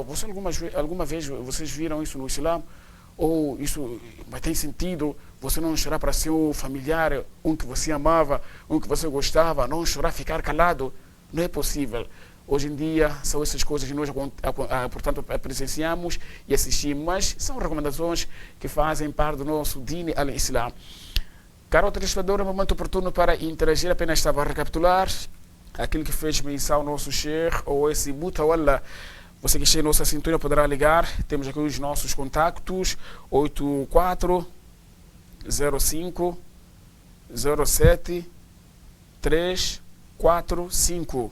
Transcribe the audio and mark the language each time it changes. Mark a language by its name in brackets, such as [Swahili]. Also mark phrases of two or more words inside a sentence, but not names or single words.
[Portuguese] Você alguma vez vocês viram isso no Islã? Ou isso tem sentido você não chorar para seu familiar, um que você amava, um que você gostava, não chorar, ficar calado? Não é possível. Hoje em dia são essas coisas que nós, portanto, presenciamos e assistimos, mas são recomendações que fazem parte do nosso [Arabic] دين الإسلام. [Portuguese] Caro telespectador, é um momento oportuno para interagir. Apenas estava a recapitular aquilo que fez menção ao nosso sheikh, ou esse Mutawalla. Você que está em nossa sintonia poderá ligar. Temos aqui os nossos contactos: 84 05 07 345.